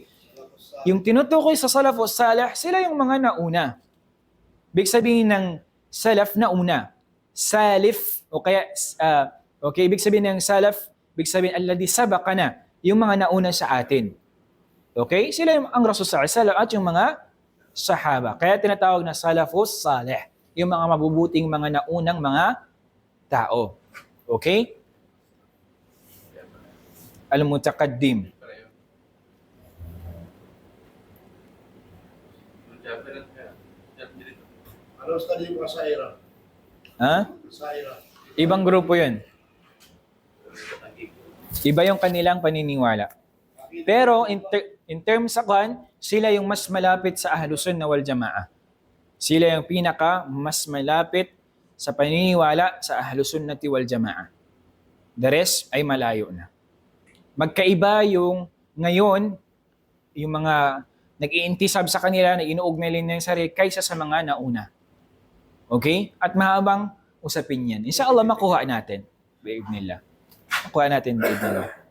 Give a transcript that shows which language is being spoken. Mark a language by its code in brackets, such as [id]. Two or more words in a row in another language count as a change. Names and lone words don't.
[tl] Yung tinutukoy sa salaf o salih, sila yung mga nauna. Big sabihin ng salaf na una. Salif, o kaya, okay, big sabihin ng salaf, big sabihin [ar] الذي سبقنا, [tl] yung mga nauna sa atin. Okay? Sila yung ang Rasul [ar] صلى الله عليه وسلم [tl] at yung mga sahaba. Kaya tinatawag na [ar] السلف الصالح, [tl] yung mga mabubuting mga naunang mga tao. Okay? Al-mutaqaddim. Ano study mo sa Ira? Sa Ira. Ibang grupo yun. Iba yung kanilang paniniwala. Pero [en] in terms [tl] sa kwan, sila yung mas malapit sa [ar] أهل السنة والجماعة. [tl] Sila yung pinaka mas malapit sa paniniwala sa [ar] أهل السنة والجماعة. [en] The rest [tl] ay malayo na. Magkaiba yung ngayon, yung mga nag-iintisab sa kanila, na inuugnay nila yung sarili kaysa sa mga nauna. Okay? At mahabang usapin yan. Inshallah, makuha natin. Bi'idnillah. Makuha natin bi'idnillah.